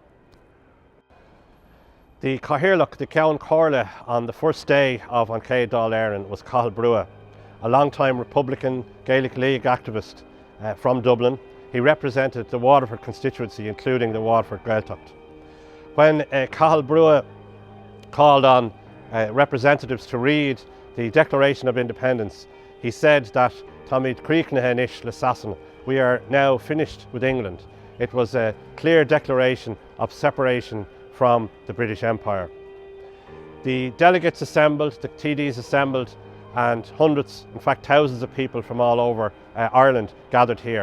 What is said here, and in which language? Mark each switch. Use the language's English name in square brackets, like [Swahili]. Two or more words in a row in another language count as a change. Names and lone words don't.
[English] The Cathaoirleach, the Ceann Comhairle, on the first day of An Chéad Dáil Éireann was Cathal Brugha, a long-time Republican Gaelic League activist from Dublin. He represented the Waterford constituency, including the Waterford Gaeltacht. When Cathal Brugha called on representatives to read the Declaration of Independence, he said that [Irish] Táimid críochnatha anois le Sasana, [English] we are now finished with England. It was a clear declaration of separation from the British Empire. The delegates assembled, the TDs assembled, and hundreds, in fact thousands of people from all over Ireland gathered here.